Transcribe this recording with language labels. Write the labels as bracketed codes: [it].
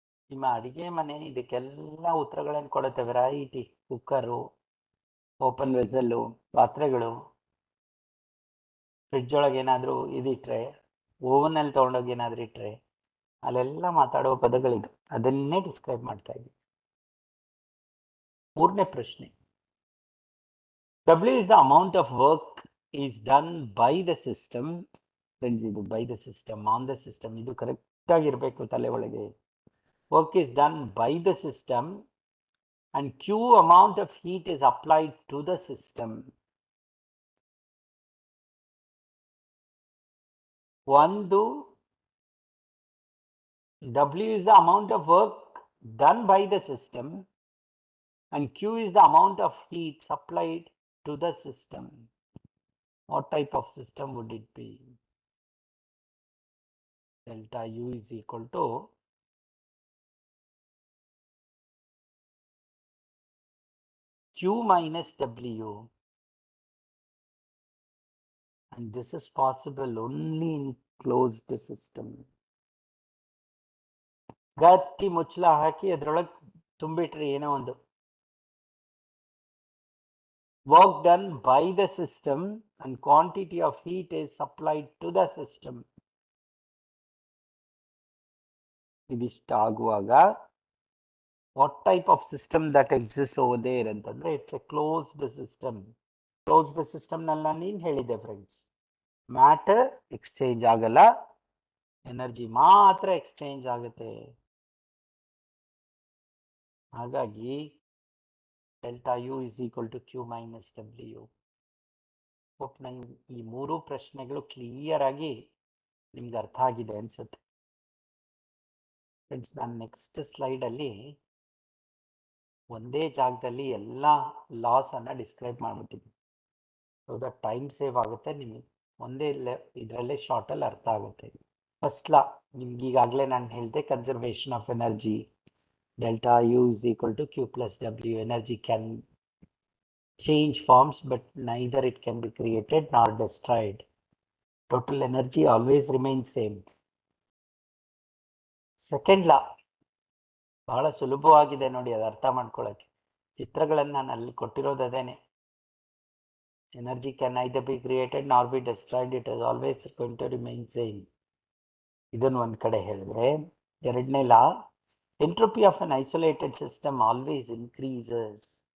[kn] ನಿಮ್ಮ ಅಡಿಗೆ ಮನೆ ಇದಕ್ಕೆಲ್ಲ ಉತ್ತರಗಳನ್ನು ಕೊಡುತ್ತೆ. ವೆರೈಟಿ ಕುಕ್ಕರು, ಓಪನ್ ವೆಸಲ್ಲು, ಪಾತ್ರೆಗಳು, ಫ್ರಿಡ್ಜ್ ಒಳಗೆ ಏನಾದರೂ ಇದಿಟ್ರೆ, ಓವನಲ್ಲಿ ತೊಗೊಂಡೋಗಿ ಏನಾದರೂ ಇಟ್ರೆ, ಅಲ್ಲೆಲ್ಲ ಮಾತಾಡುವ ಪದಗಳಿದು. ಅದನ್ನೇ ಡಿಸ್ಕ್ರೈಬ್ ಮಾಡ್ತಾ ಇದ್ದೀವಿ. ಮೂರನೇ ಪ್ರಶ್ನೆ, [en] W is the amount of work is done by the system. [kn] Friends, ಇದು [en] by the system, on the system, [kn] ಇದು ಕರೆಕ್ಟ್ ಆಗಿರ್ಬೇಕು ತಲೆ ಒಳಗೆ. [en] Work is done by the system and Q amount of heat is applied to the system. ಒಂದು, W is the amount of work done by the system and Q is the amount of heat supplied to the system. What type of system would it be? Delta U is equal to Q minus W, and this is possible only in closed system. [kn] ಗಟ್ಟಿ ಮುಚ್ಚಳ ಹಾಕಿ ಅದರೊಳಗೆ ತುಂಬಿಟ್ರಿ ಏನೋ ಒಂದು. [en] Work done by the system and quantity of heat is supplied to the system. [kn] ಇದಿಷ್ಟಾಗುವಾಗ [en] what type of system that exists over there [kn] ಅಂತಂದ್ರೆ [en] it's a closed system. [kn] Closed system ನಲ್ಲಿ ನಾನು ಏನು ಹೇಳಿದ್ದೆ ಫ್ರೆಂಡ್ಸ್? ಮ್ಯಾಟರ್ ಎಕ್ಸ್ಚೇಂಜ್ ಆಗಲ್ಲ, energy ಮಾತ್ರ exchange ಆಗುತ್ತೆ. [en] ಹಾಗಾಗಿ delta U is equal to Q minus W. [kn] Hope ನಂಗೆ ಈ ಮೂರು ಪ್ರಶ್ನೆಗಳು ಕ್ಲಿಯರ್ ಆಗಿ ನಿಮ್ಗೆ ಅರ್ಥ ಆಗಿದೆ ಅನ್ಸುತ್ತೆ ಫ್ರೆಂಡ್ಸ್. ನಾನು ನೆಕ್ಸ್ಟ್ ಸ್ಲೈಡಲ್ಲಿ ಒಂದೇ ಜಾಗದಲ್ಲಿ ಎಲ್ಲ ಲಾಸ್ ಅನ್ನ describe ಮಾಡ್ಬಿಟ್ಟಿದ್ದೀನಿ. [en] so that time save [kn] ಆಗುತ್ತೆ, ನಿಮಗೆ ಒಂದೇ ಇದರಲ್ಲೇ ಶಾರ್ಟಲ್ಲಿ ಅರ್ಥ ಆಗುತ್ತೆ. ಫಸ್ಟ್ ಲಾ ನಿಮ್ಗೆ ಈಗಾಗಲೇ ನಾನು ಹೇಳಿದೆ, conservation of energy. Delta you is equal to Q plus W. [en] Energy can change forms, but neither it can be created nor destroyed. Total energy always remains same. [kn] Second law ಬಹಳ ಸುಲಭವಾಗಿದೆ ನೋಡಿ, ಅದು ಅರ್ಥ ಮಾಡ್ಕೊಳ್ಳೋಕೆ. ಚಿತ್ರಗಳನ್ನು ನಾನು ಅಲ್ಲಿ ಕೊಟ್ಟಿರೋದು ಅದೇನೆ. [en] Energy can either be created nor be destroyed, it is always going to remain same. [kn] ಇದನ್ನು ಒಂದು ಕಡೆ ಹೇಳಿದ್ರೆ, ಎರಡನೇ ಲಾ, [en] Entropy of an isolated system always increases.